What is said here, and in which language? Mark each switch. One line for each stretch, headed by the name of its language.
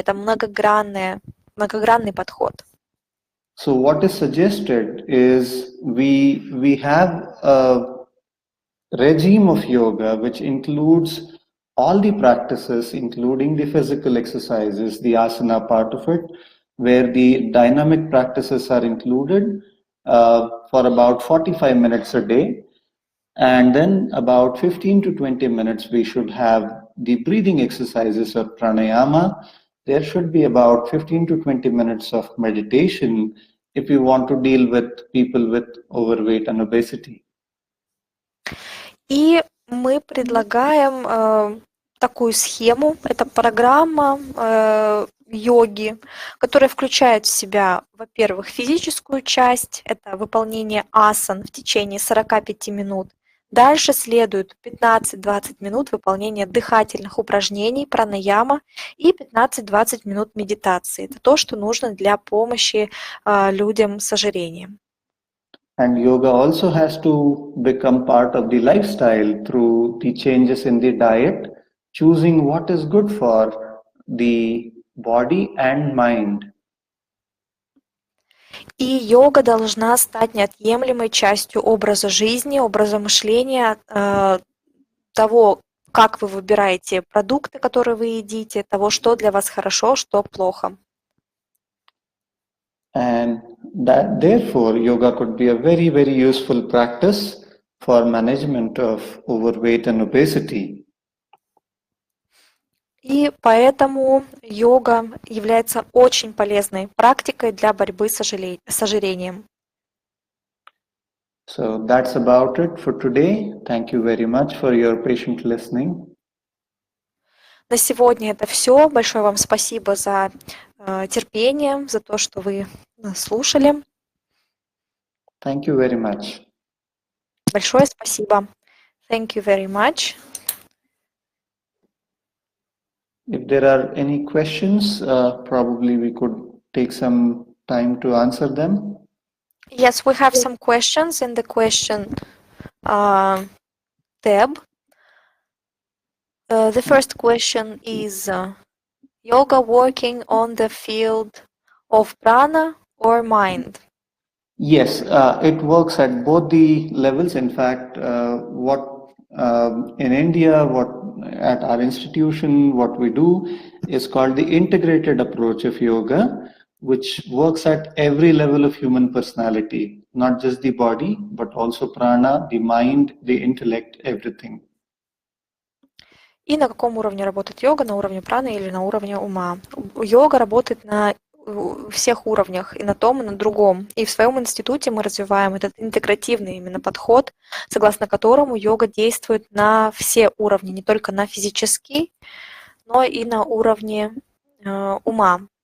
Russian: Это многогранный подход.
English: So what is suggested is we have a regime of yoga which includes all the practices, including the physical exercises, the asana part of it, where the dynamic practices are included for about 45 minutes a day. And then about 15 to 20 minutes, we should have the breathing exercises of pranayama. There should be about 15 to 20 minutes of meditation if you want to deal with people with overweight and obesity.
Russian: И мы предлагаем такую схему. Это программа йоги, которая включает в себя, во-первых, физическую часть, это выполнение асан в течение 45 минут. Дальше следует 15-20 минут выполнения дыхательных упражнений, пранаяма, и 15-20 минут медитации. Это то, что нужно для помощи людям с ожирением.
English: And yoga also has to become part of the lifestyle through the changes in the diet, choosing what is good for the body and mind.
Russian: И йога должна стать неотъемлемой частью образа жизни, образа мышления, того, как вы выбираете продукты, которые вы едите, того, что для вас хорошо, что плохо.
English: And that therefore yoga could be a very, very useful practice for management of overweight and obesity.
Russian: И поэтому йога является очень полезной практикой для борьбы с ожирением.
English: So that's about it for today. Thank you very much for your patient listening.
Russian: На сегодня это все. Большое вам спасибо за терпение, за то, что вы слушали.
English: Thank you very much.
Russian: Большое спасибо.
English: Thank you very much. If there are any questions, probably we could take some time to answer them. Yes, we have some questions in the question tab. The first question is yoga working on the field of prana or mind? Yes, it works at both the levels. In fact, in India, at our institution, what we do is called the integrated approach of yoga, which works at every level of human personality, not just the body, but also prana, the mind, the intellect, everything.
Russian: И на каком уровне работает йога? На уровне праны или на уровне ума? Йога работает на всех уровнях, и на том, и на другом. И в своем институте мы развиваем этот интегративный именно подход, согласно которому йога действует на все уровни, не только на физический, но и на уровне ума.